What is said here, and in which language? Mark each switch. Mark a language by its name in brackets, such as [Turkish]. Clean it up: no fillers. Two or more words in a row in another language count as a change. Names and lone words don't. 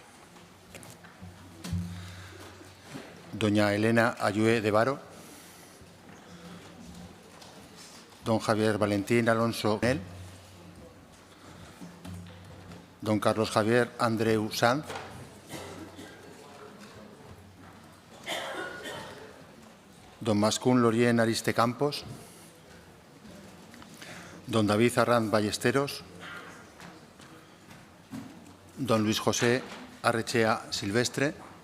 [Spanish] Doña Elena Ayue de Varo. Don Javier Valentín Alonso Nel. Don Carlos Javier Andreu Sanz. Don Mascún Lorien Ariste Campos. Don David Arranz Ballesteros. Don Luis José Arrechea Silvestre.